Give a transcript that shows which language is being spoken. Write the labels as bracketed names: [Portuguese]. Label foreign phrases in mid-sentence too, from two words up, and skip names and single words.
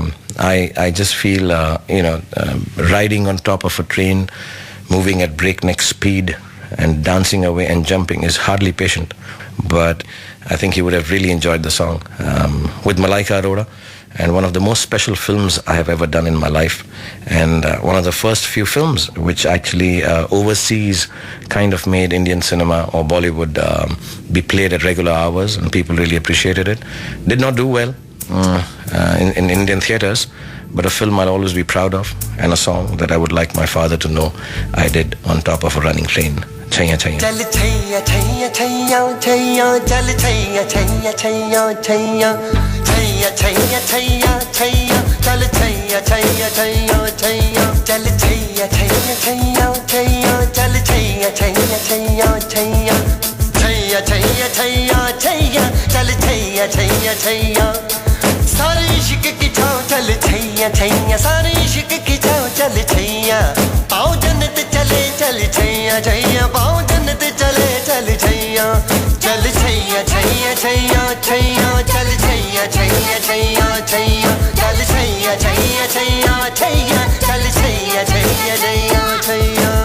[English] I just feel riding on top of a train moving at breakneck speed and dancing away and jumping is hardly patient but I think he would have really enjoyed the song with Malaika Arora and one of the most special films I have ever done in my life, and one of the first few films which actually overseas kind of made Indian cinema or Bollywood be played at regular hours, and people really appreciated it. Did not do well in Indian theaters, but a film I'll always be proud of, and a song that I would like my father to know I did on top of a running train. [Hindi] छैया छैया. चल छैया छैया छैया छैया, चल छैया छैया छैया छैया, छैया छैया छैया छैया, चल छैया छैया छैया छैया, चल छैया छैया छैया छैया, चल छैया छैया छैया छैया, छैया छैया छैया छैया, चल छैया छैया छैया. सारे इश्क की छाँव चल छैया छैया, सारे इश्क की छाँव चल छैया, पाँव जन्नत चले चल छैया छैया, पाँव जन्नत चले चल छैया, चल छैया छैया छैया छैया, चल छैया छैया छैया छैया, चल छैया छैया छैया छैया, चल छैया छैया छैया छैया.